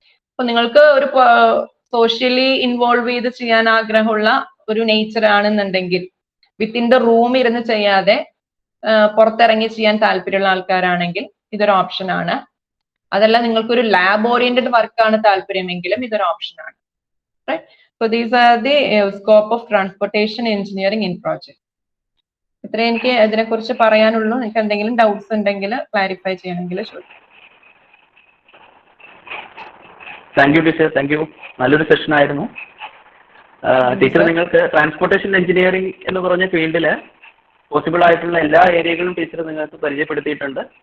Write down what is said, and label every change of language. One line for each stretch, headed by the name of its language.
Malayalam: അപ്പൊ നിങ്ങൾക്ക് ഒരു സോഷ്യലി ഇൻവോൾവ് ചെയ്ത് ചെയ്യാൻ ആഗ്രഹമുള്ള ഒരു നേച്ചർ ആണെന്നുണ്ടെങ്കിൽ,
English: within the room
Malayalam: ഇരുന്ന് ചെയ്യാതെ പുറത്തിറങ്ങി ചെയ്യാൻ താല്പര്യമുള്ള ആൾക്കാരാണെങ്കിൽ ഇതൊരു ഓപ്ഷൻ ആണ്. അതല്ല നിങ്ങൾക്കൊരു ലാബ് ഓറിയന്റഡ് വർക്കാണ് താല്പര്യമെങ്കിലും ഇതൊരു ഓപ്ഷൻ ആണ്.
English: So these are the scope of transportation engineering in project.
Malayalam: ഇത്രേ എനിക്ക് ഇതിനെ കുറിച്ച് പറയാനുള്ളൂ. നിങ്ങൾക്ക് എന്തെങ്കിലും ഡൗട്ട്സ് ഉണ്ടെങ്കിൽ ക്ലാരിഫൈ ചെയ്യണമെങ്കിൽ ചോദിക്കാം. Thank you teacher, thank you. നല്ലൊരു സെഷൻ ആയിരുന്നു. ടീച്ചർ, നിങ്ങൾക്ക് ട്രാൻസ്പോർട്ടേഷൻ എഞ്ചിനീയറിംഗ് എന്ന് പറഞ്ഞ ഫീൽഡിൽ പോസിബിൾ ആയിട്ടുള്ള എല്ലാ ഏരിയകളും ടീച്ചർ നിങ്ങൾക്ക് പരിചയപ്പെടുത്തിയിട്ടുണ്ട്.